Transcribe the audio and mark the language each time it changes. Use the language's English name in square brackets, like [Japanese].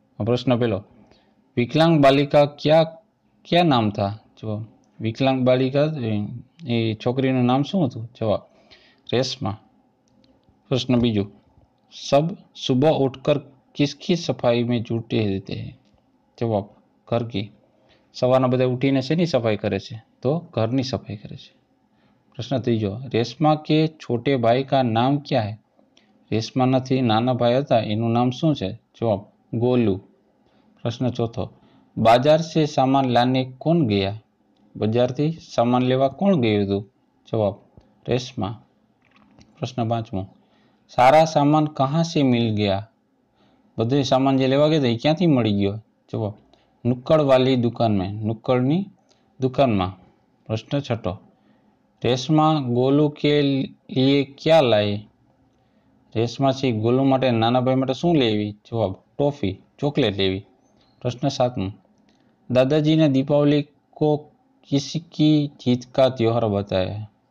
[Hindi] प्रश्न पहलो विकलांग बालिका क्या क्या नाम था। जवाब विकलांग बालिका ये [Gujarati] छोकरीનું नाम શું હતું। [Hindi] जवाब रेशमा। प्रश्न बीजो सब सुबह उठकर किसकी सफाई में जुटे रहते हैं। जवाब घर की। [Gujarati] सवाરના બધા ઉઠીને શેની સફાઈ કરે છે તો ઘરની સફાઈ કરે છે। [Hindi] प्रश्न तीजो रेशमा के छोटे भाई का नाम क्या है। [Gujarati] रेशमानाथी नाना भाई હતા એનું નામ શું છે। [Hindi] जवाब गोलू। प्रश्न चौथो बाजार से सामान लाने कौन गया। [Gujarati] बाजार थी सामान लेवा कौन गયું હતું। [Hindi] जवाब रेशमा। प्रश्न पांचमो सारा सामान कहाँ से मिल गया। [Gujarati] બધું सामान જે લેવા ગયા એ ક્યાંથી મળી ગયો। [Hindi] जवाब नुक्कड़ वाली दुकान में। नुक्कड़नी दुकान में। प्रश्न छठो रेशमा गोलू के लिए क्या लाए। [Gujarati] रेशमा से गोलू माटे नाना भाई माटे શું લેવી। [Hindi] जवाब टॉफी चॉकलेट [Gujarati] लेवी। [Hindi] प्रश्न सातमो दादाजी ने दीपावली को किसकी जीत का त्योहार बताया है।